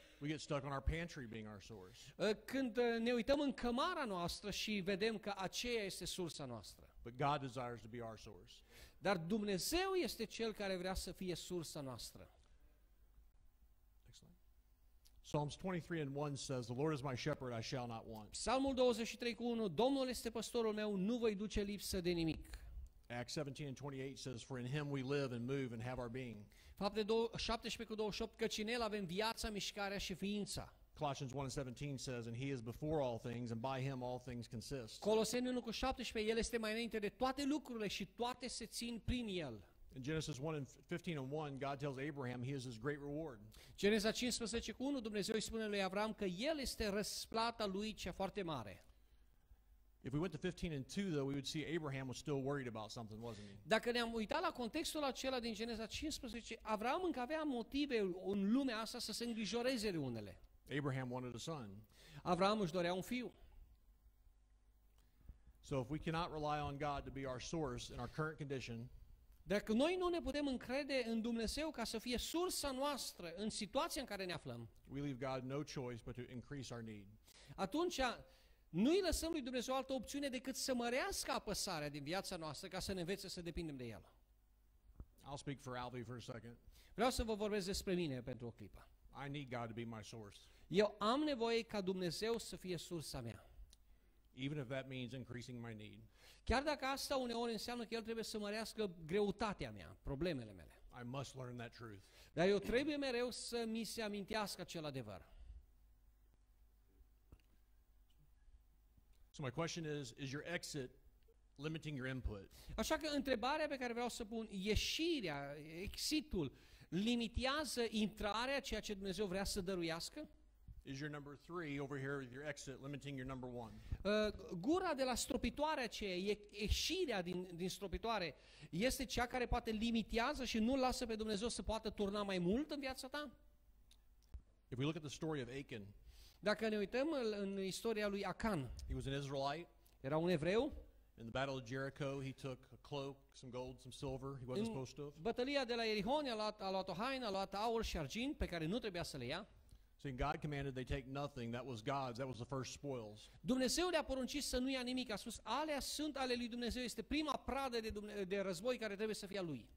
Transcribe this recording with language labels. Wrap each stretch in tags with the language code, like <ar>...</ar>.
<en>We get stuck on our pantry being our source.</en> <ro>Când ne uităm în cămara noastră și vedem că aceea este sursa noastră.</ro> <en>But God desires to be our source.</en> <ro>Dar Dumnezeu este Cel care vrea să fie sursa noastră.</ro> <en>Excellent. Psalms 23:1 says, "The Lord is my shepherd, I shall not want."</en> <ro>Psalmul 23:1, Domnul este păstorul meu, nu voi duce lipsă de nimic.</ro> <en>Acts 17:28 says, "For in him we live and move and have our being."</en> <ro>Fapte 17:28, căci în El avem viața, mișcarea și ființa.</ro> <en>Colossians 1:17 says, "And he is before all things, and by him all things consist."</en> <ro>Coloseni 1:17, El este mai înainte de toate lucrurile și toate se țin prin El.</ro> <en>In Genesis 1:15 God tells Abraham he is his great reward.</en> <ro>Geneza 15:1, Dumnezeu îi spune lui Avram că El este răsplata lui cea foarte mare.</ro> <en>If we went to 15:2 though, we would see Abraham was still worried about something, wasn't he?</en> <ro>Dacă ne-am uitat la contextul acela din Geneza 15, Avram încă avea motive în lumea asta să se îngrijoreze de unele.</ro> <en>Abraham wanted a son.</en> <ro>Avram își dorea un fiu.</ro> <en>So if we cannot rely on God to be our source in our current condition,</en> <ro>Dacă noi nu ne putem încrede în Dumnezeu ca să fie sursa noastră în situația în care ne aflăm,</ro> <en>we leave God no choice but to increase our need.</en> <ro>atunci nu îi lăsăm lui Dumnezeu altă opțiune decât să mărească apăsarea din viața noastră ca să ne învețe să depindem de El.</ro> <en>I'll speak for Alvy for a second.</en> <ro>Vreau să vă vorbesc despre mine pentru o clipă.</ro> <en>I need God to be my source,</en> <ro>Eu am nevoie ca Dumnezeu să fie sursa mea.</ro> <en>even if that means increasing my need.</en> <ro>Chiar dacă asta uneori înseamnă că El trebuie să mărească greutatea mea, problemele mele.</ro> <en>I must learn that truth.</en> <ro>Dar eu trebuie mereu să mi se amintească acel adevăr.</ro> <en>So my question is your exit limiting your input?</en> <ro>Așa că întrebarea pe care vreau să pun, ieșirea, exitul, limitează intrarea, ceea ce Dumnezeu vrea să dăruiască?</ro> <en>Is your number 3 over here, your exit, limiting your number 1?</en> <ro>Gura de la stropitoare aceea, ieșirea din stropitoare, este cea care poate limitează și nu lasă pe Dumnezeu să poată turna mai mult în viața ta?</ro> <en>If we look at the story of Achan,</en> <ro>Dacă ne uităm în istoria lui Acan,</ro> <en>he was an Israelite.</en> <ro>era un evreu,</ro> <en>In the battle of Jericho, he took a cloak, some gold, some silver he wasn't supposed to have.</en> <ro>bătălia de la Ierihon a luat o haină, a luat aur și argint pe care nu trebuia să le ia.</ro> <en>See, God commanded they take nothing. That was God's. That was the first spoils.</en> <ro>Dumnezeu le-a poruncit să nu ia nimic, a spus, alea sunt ale lui Dumnezeu, este prima pradă de război care trebuie să fie a lui.</ro>